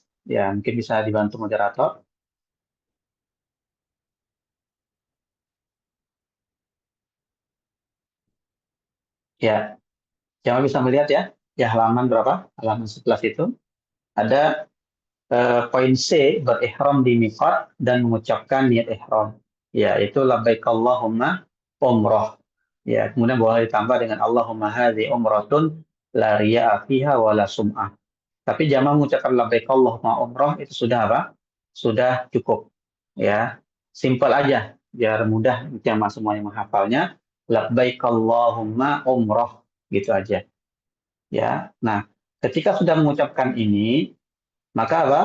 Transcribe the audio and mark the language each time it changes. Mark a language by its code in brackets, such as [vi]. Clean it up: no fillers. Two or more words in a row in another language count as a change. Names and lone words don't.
[id] Ya, mungkin bisa dibantu moderator. Ya, jangan bisa melihat ya. Ya, halaman berapa? Halaman 11 itu. Ada poin C, berihram di miqat dan mengucapkan niat ihram. Ya, itu [ar] labbaik Allahumma umrah. [id] Ya, kemudian boleh ditambah dengan [ar] Allahumma hadzi umratun la riya'a fiha wa la sum'ah. [id] Tapi jamaah mengucapkan [ar] labbaik Allahumma umrah [id] itu sudah apa? Sudah cukup. Ya, simpel aja biar mudah jamaah semuanya menghafalnya. [ar] Labbaik Allahumma umrah [id] gitu aja. Ya. Nah, ketika sudah mengucapkan ini, maka apa?